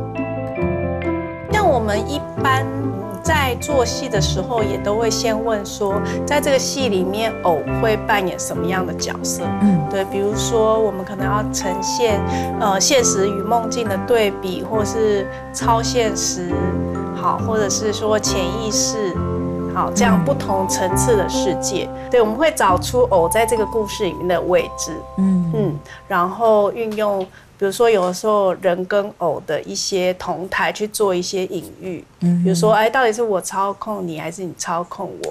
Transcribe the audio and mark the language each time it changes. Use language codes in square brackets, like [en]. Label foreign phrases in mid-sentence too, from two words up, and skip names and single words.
[zh] 像我們一般在做戲的時候，也都會先問說，在這個戲裡面，偶會扮演什麼樣的角色？對，比如說我們可能要呈現現實與夢境的對比，或是超現實，好，或者是說潛意識。好，这样不同层次的世界。对，我们会找出偶在这个故事里面的位置，然后运用，比如说有的时候人跟偶的一些同台去做一些隐喻，比如说，到底是我操控你还是你操控我？